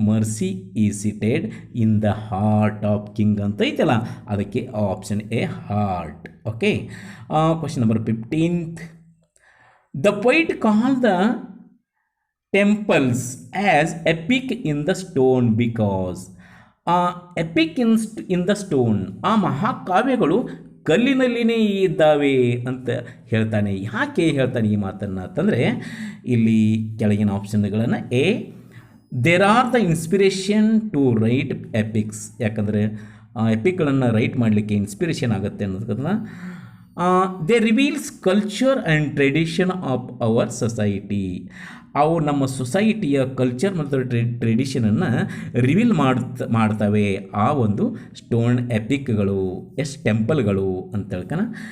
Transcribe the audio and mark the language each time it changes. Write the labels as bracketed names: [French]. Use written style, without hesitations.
[English] mercy is seated in the heart of king [Kannada] ಅಂತ ಐತಲ್ಲ, ಅದಕ್ಕೆ [English] Option A heart. Okay, question number 15th. The poet call the temples as epic in the stone because epic in the stone, [Kannada] ಆ ಮಹಾಕಾವ್ಯಗಳು ಕಲ್ಲಿನಲ್ಲಿನೇ ಇದ್ದಾವೆ ಅಂತ ಹೇಳ್ತಾನೆ. ಯಾಕೆ ಹೇಳ್ತಾನೆ ಈ ಮಾತನ್ನು ಅಂತಂದರೆ ಇಲ್ಲಿ ಕೆಳಗಿನ ಆಪ್ಷನ್ಗಳನ್ನು A [English] there are the inspiration to write epics, [Kannada] ಯಾಕಂದರೆ ಎಪಿಕ್ಗಳನ್ನು ರೈಟ್ ಮಾಡಲಿಕ್ಕೆ ಇನ್ಸ್ಪಿರೇಷನ್ ಆಗುತ್ತೆ ಅನ್ನೋದನ್ನ. [English] they reveals culture and tradition of our society, [Kannada] ಅವು ನಮ್ಮ ಸೊಸೈಟಿಯ ಕಲ್ಚರ್ ಮತ್ತು ಟ್ರೆಡಿಷನನ್ನು ರಿವೀಲ್ ಮಾಡ್ತವೆ ಆ ಒಂದು ಸ್ಟೋನ್ ಎಪಿಕ್ಗಳು, ಟೆಂಪಲ್ಗಳು ಅಂತ ಹೇಳ್ತಾನೆ.